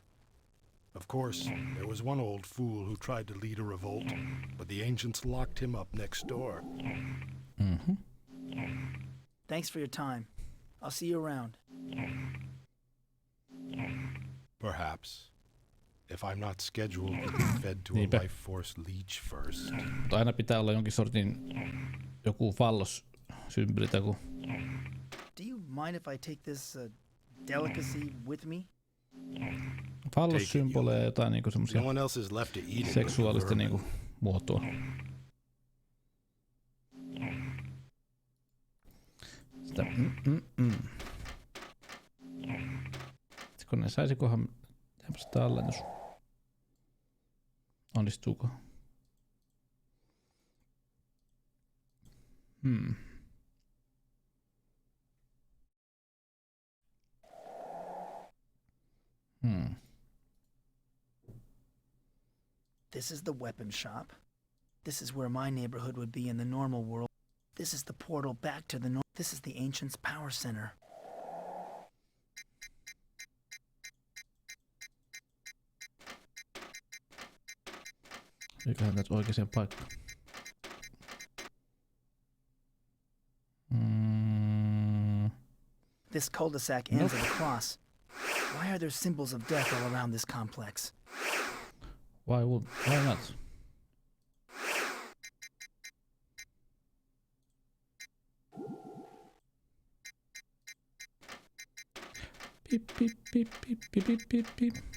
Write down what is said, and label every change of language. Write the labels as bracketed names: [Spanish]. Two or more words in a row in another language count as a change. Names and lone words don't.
[English] Of course, there was one old fool who tried to lead a revolt, but the ancients locked him up next door. Mm-hmm. Thanks for your time. I'll see you around. Perhaps. If I'm not scheduled to be fed to a life force leech first. [Finnish] Mutta aina pitää olla jonkin sortin joku fallos-symbboli tai [English] Do you mind if I take this delicacy with me? [Finnish] fallossymboleja ja jotain niinku semmosia [English] No one else is left to eat it [Finnish] seksuaalista niinku muotoa. Sitä Kun saisikohan tämmöstä tallennus. Onnistuuko? [English] This is the weapon shop. This is where my neighborhood would be in the normal world. This is the portal back to the north. This is the Ancients' power center. [Finnish] Eiköhän täältä oikeaan paikkaan. [English] This cul-de-sac ends at a cross. Why are there symbols of death all around this complex? Why not? Beep beep beep beep beep beep beep beep.